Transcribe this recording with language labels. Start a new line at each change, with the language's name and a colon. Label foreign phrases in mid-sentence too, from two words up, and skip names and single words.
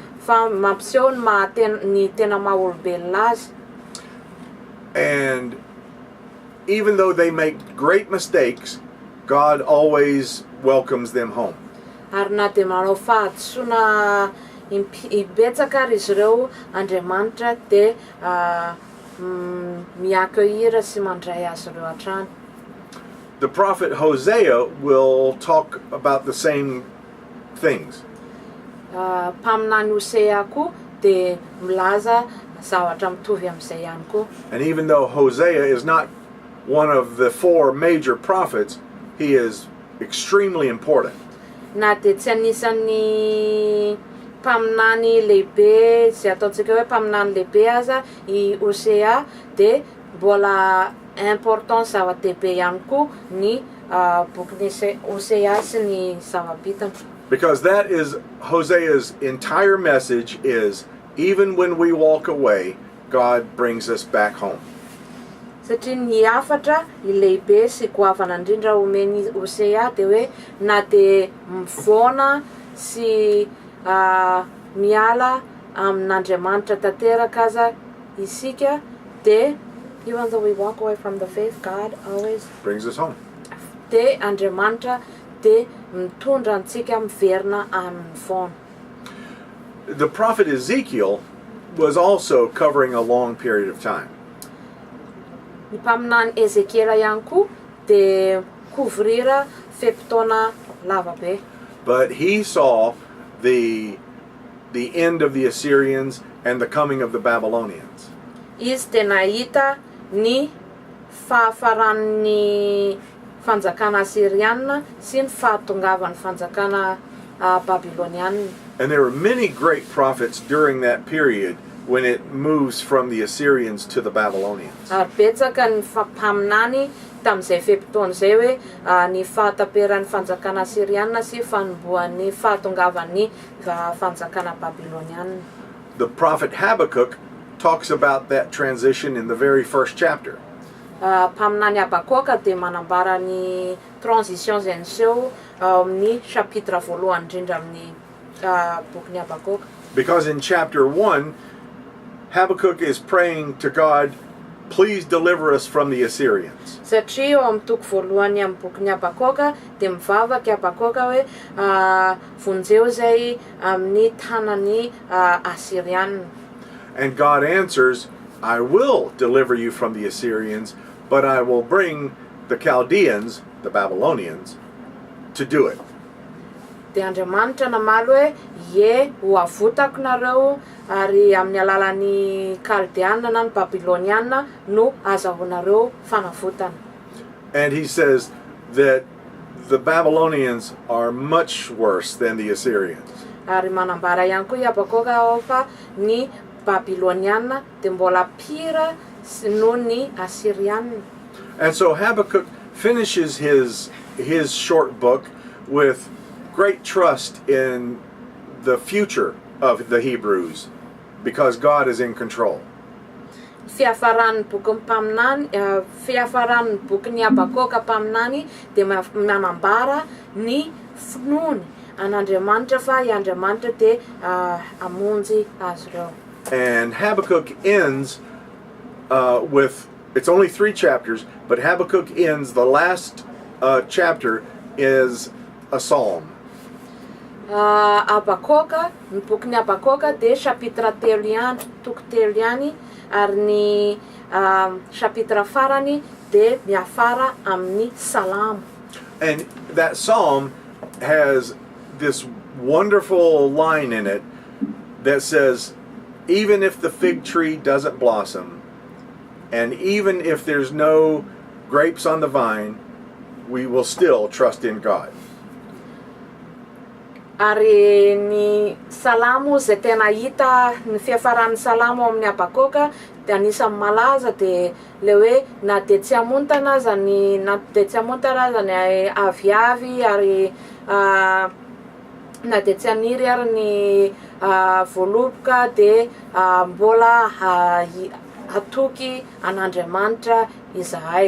Malagasy: Fa mampiseho ny tena maha-olombelona azy.
English: And even though they make great mistakes, God always welcomes them home.
Malagasy: Ary na dia manao fahadisoana ibetsaka ary izy ireo, Andriamanitra dia mi-accueillir sy mandray azy ireo hatrany.
English: The prophet Hosea will talk about the same things.
Malagasy: Mpaminany Hosea koa dia milaza zavatra mitovy amin'izay ihany koa.
English: And even though Hosea is not one of the 4 major prophets, he is extremely important.
Malagasy: Na dia tsy anisan'ny mpaminany lehibe, izay ataontsika hoe mpaminany lehibe aza i Hosea, dia mbola important zava-dehibe ihany koa ny bokin'ny Hosea sy ny zava-bitany.
English: Because that is Hosea's entire message, is even when we walk away, God brings us back home.
Malagasy: Satria ny hafatra i lehibe sy goavana indrindra omeny Hosea dia hoe na dia mivoana sy miala amin'Andriamanitra tanteraka aza isika, dia
English: even though we walk away from the faith, God always Brings us home.
Malagasy: dia Andriamanitra dia mitondra antsika miverina amin'ny foana.
English: The prophet Ezekiel was also covering a long period of time.
Malagasy: Ny mpaminany Ezekiela ihany koa dia kovrira fe-potoana lavabe.
English: But he saw the end of the Assyrians and the coming of the Babylonians.
Malagasy: Izy dia nahita ny fahafaran'ny fanjakana Assyriana sy ny fahatongavan'ny fanjakana Babiloniana.
English: And there were many great prophets during that period when it moves from the Assyrians to the Babylonians.
Malagasy: Ary betsaka ny mpaminany tamin'izay fe-potoana izay hoe ny fahataperan'ny fanjakana Assyriana sy fanomboan'ny fahatongavan'ny fanjakana Babiloniana.
English: The prophet Habakkuk talks about that transition in the very first chapter.
Malagasy: Mpaminany Habakoka dia manambara ny transition izay niseho amin'ny chapitre voalohany indrindra amin'ny bokin'ny Habakoka.
English: Because in chapter 1, Habakkuk is praying to God, please deliver us from the Assyrians.
Malagasy: Satria eo amin'ny toko voalohany amin'ny bokin'ny Habakoka dia mivavaka Habakoka hoe vonjeo izay amin'ny tanan'ny Assyriana.
English: And God answers, I will deliver you from the Assyrians, but I will bring the Chaldeans, the Babylonians, to do it.
Malagasy: Dia Andriamanitra namaly hoe ye ho avotako nareo ary amin'ny alalan'ny Kaldeana na ny Babiloniana no azahoanareo fanavotana.
English: And he says that the Babylonians are much worse than the Assyrians.
Malagasy: Ary manambara ihany koa i Habakoka fa ny Babiloniana dia mbola pira noho ny Assyriana.
English: And so Habakkuk finishes his short book with great trust in the future of the Hebrews, because God is in control.
Malagasy: Fiafaran'ny bokin'ny Habakoka mpaminany dia manambara ny finoany an'Andriamanitra fa i Andriamanitra dia hamonjy azy ireo.
English: And Habakkuk ends with, it's only 3 chapters, but Habakkuk ends, the last chapter is a psalm.
Malagasy: Habakoka, ny bokin'ny Habakoka dia chapitre 3 ihany, toko 3 ihany, ary ny chapitre farany de miafara amin'ny salamo.
English: And that psalm has this wonderful line in it that says, even if the fig tree doesn't blossom, and even if there's no grapes on the vine, we will still trust in God.
Malagasy: Ary ny salamo zay tena hita ny fiafaran'ny salamo amin'ny abakoka de anisan'ny malaza de le hoe na de tsy hamontana aza ny na de tsy hamontana aza ny aviavy ary na de tsy haniry ary ny voaloboka de mbola hatoky an'Andriamanitra izahay.